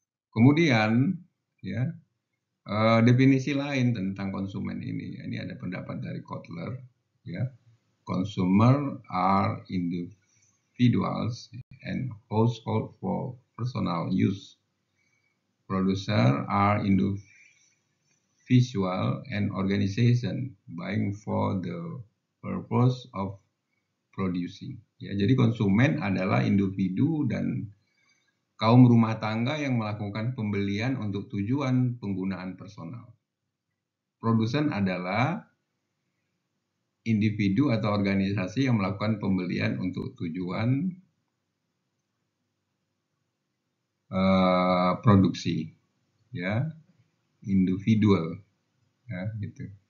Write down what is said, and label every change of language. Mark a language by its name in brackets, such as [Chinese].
[Indonesian] Kemudian ya definisi lain tentang konsumen ini ada pendapat dari Kotler ya. [English] Consumer are individuals and household for personal use. Producer are individual and organization buying for the purpose of producing. [Indonesian] Ya, jadi konsumen adalah individu dan kaum rumah tangga yang melakukan pembelian untuk tujuan penggunaan personal. Produsen adalah individu atau organisasi yang melakukan pembelian untuk tujuan produksi, ya, individual, ya, gitu.